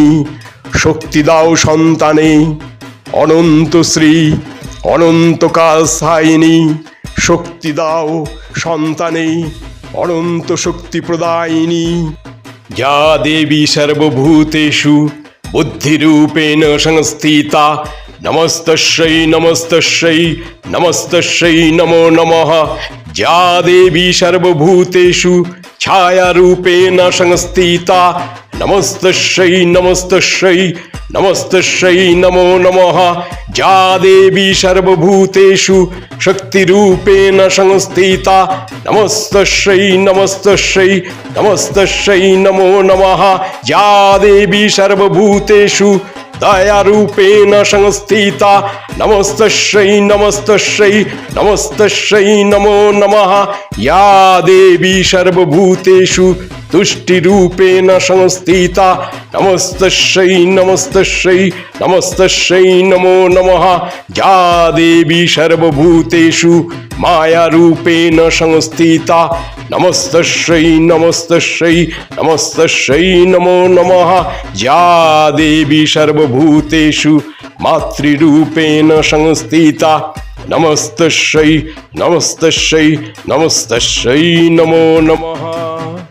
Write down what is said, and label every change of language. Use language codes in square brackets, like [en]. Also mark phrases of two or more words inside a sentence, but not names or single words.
[bn] শক্তি দাও সন্তানে, অনন্ত শ্রী অনন্তকাল স্থায়িনী। শক্তি দাও সন্তানে, অনন্ত শক্তি প্রদায়িনী। [sa] যা দেবী সর্বভূতেষু বুদ্ধিরূপেণ সংস্থিতা, নমস্তস্যৈ নমস্তস্যৈ নমস্তস্যৈ নমো নমঃ। যা দেবী সর্বভূতেষু ছায়ারূপেণ সংস্থিতা, নমস্তস্যৈ নমস্তস্যৈ নমস্তস্যৈ নমো নমঃ। যা দেবী সর্বভূতেষু শক্তিরূপেণ সংস্থিতা, নমস্তস্যৈ নমস্তস্যৈ নমস্তস্যৈ নমো নমঃ। যা দেবী সর্বভূতেষু দয়ারূপেণ সংস্থিতা, নমস্তস্যৈ নমস্তস্যৈ নমস্তস্যৈ নমো নমঃ। ইয়া দেবী সর্বভূতেষু তুষ্টিরূপেণ সংস্থিতা, নমস্তস্যৈ নমস্তস্যৈ নমস্তস্যৈ নমো নমঃ। যা দেবী সর্বভূতেষু মায়ারূপেণ সংস্থিতা, নমস্তস্যৈ নমস্তস্যৈ নমস্তস্যৈ নমো নমঃ। যা দেবী সর্বভূতেষু মাতৃরূপেণ সংস্থিতা, নমস্তস্যৈ নমস্তস্যৈ নমস্তস্যৈ নমো নমঃ।